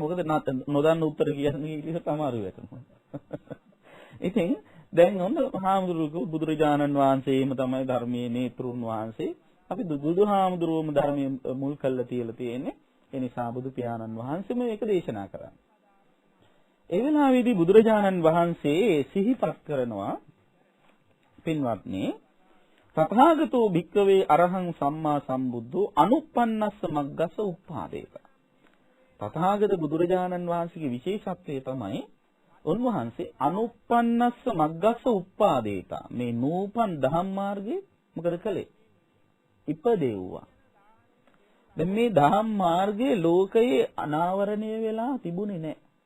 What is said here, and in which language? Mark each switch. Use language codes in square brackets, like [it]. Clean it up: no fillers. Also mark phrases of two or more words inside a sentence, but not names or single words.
[si] මොකද නොදන්න උත්තර කියන්නේ ඉතින් අමාරු වෙනවා. ඉතින් දැන් ඔන්න හාමුදුරුවෝ බුදුරජාණන් වහන්සේම තමයි ධර්මයේ නේතෘන් වහන්සේ. අපි බුදුහාමුදුරුවෝම ධර්මයේ මුල් කළා තියලා තියෙන්නේ. ඒ නිසා බුදු පියාණන් වහන්සේ මේක දේශනා කරා. ඒ වෙලාවේදී බුදුරජාණන් වහන්සේ සිහිපත් කරනවා පින්වත්නි [pi] තථාගතෝ භික්ඛවේ අරහං සම්මා සම්බුද්ධෝ අනුප්පන්නස්ස මග්ගස්ස උප්පාදේත. [si] තථාගත බුදුරජාණන් වහන්සේගේ විශේෂත්වය තමයි උන්වහන්සේ [pi] අනුප්පන්නස්ස මග්ගස්ස උප්පාදේත. [si] මේ නූපන් ධම්ම මාර්ගයේ මොකද කළේ? ඉපදෙව්වා. දැන් මේ ධම්ම මාර්ගයේ ලෝකයේ අනාවරණය වෙලා තිබුණේ නැහැ.